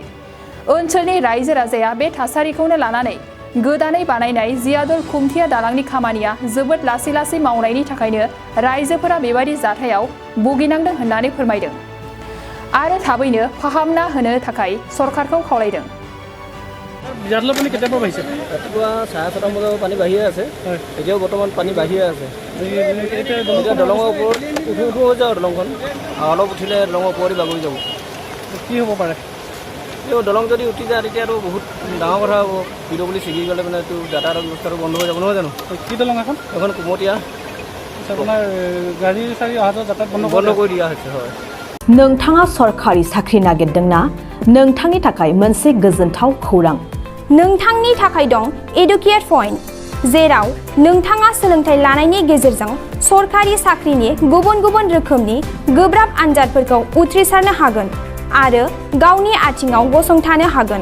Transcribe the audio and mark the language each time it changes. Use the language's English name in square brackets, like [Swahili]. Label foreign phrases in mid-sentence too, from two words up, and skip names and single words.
[Bodo] ओनसोलनि रायजो राजाया बे थासारिखौनो लानानै गोदानै बानायनाय जियादुल खुमथिया दालांनि खामानिया जोबोद लासै लासै मावनायनि थाखायनो रायजोफोरा बेबादि जाथायाव भुगिनांदों होननानै फोरमायदों आरो थाबैनो फाहामना होनो थाखाय सरकारखौ खावलायदों। [Assamese] বিয়াদুলৰ পানী কেতিয়াৰ পৰা বাঢ়িছে? ৰাতিপুৱা 6:30 বজাৰ পানী বাঢ়িয়ে আছে। এতিয়াও বৰ্তমান পানী বাঢ়িয়ে আছে। এতিয়া দলঙৰ ওপৰত উঠো হৈ যাওঁ দলংখন অলপ উঠিলে দলঙৰ ওপৰতে বাগৰি যাব। কি হ'ব পাৰে? এই দলং যদি উঠি যায় তেতিয়াতো বহুত ডাঙৰ কথা হ'ব। পিডব্লিউডি ছিগি গ'লে মানে এইটো যাতায়াতৰ ব্যৱস্থাটো বন্ধ হৈ যাব নহয় জানো? কি দলং এখন? এখন কুমতীয়া আপোনাৰ গাড়ী চাৰি অহা যোৱা যাতায়াত বন্ধ কৰি দিয়া হৈছে। হয়। [Bodo] नोंथाङा सरखारि साख्रि नागिरदोंना? नोंथांनि थाखाय मोनसे गोजोनथाव खौरां। नोंथांनि थाखाय दं एडुकेट पॉइंट, जेराव नोंथाङा सोलोंथाइ लानायनि गेजेरजों सरखारि साख्रिनि गुबुन गुबुन रोखोमनि गोब्राब आनजादफोरखौ उथ्रिसारनो हागोन आरो गावनि आथिङाव गसंथानो हागोन।